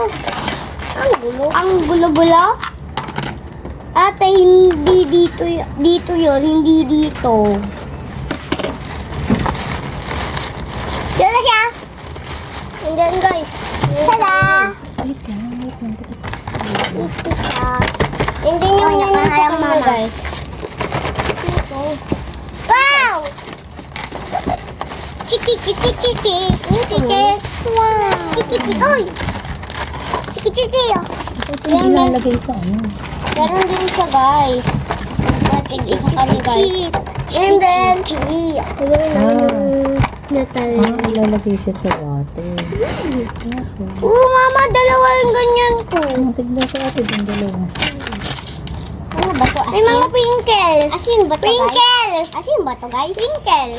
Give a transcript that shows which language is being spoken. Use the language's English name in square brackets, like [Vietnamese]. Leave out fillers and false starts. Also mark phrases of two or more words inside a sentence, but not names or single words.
[Filipino] Ang gulo. Ang gulo-gulo? Ate, hindi dito. Dito yun, hindi dito. Yun na siya. [English] And then guys. [Filipino] Tada! Ito siya. [English] And then [Filipino] yung nakaharang mama guys. Wow! Chiki, chiki, chiki. Chiki. Wow. Chiki, chiki. Oy! Chiki, chiki. Ito yung nilalagay sa ano. Meron din siya, guys. Chiki, chiki. [English] And then, chiki. [Filipino] Nilalagay siya sa water. Mama, dalawa yung ganyan ko. Tignan sa atin yung dalawa. Ano ba to? May mga pinkles. Asin ba to, guys? Asin ba to, guys? Pinkles.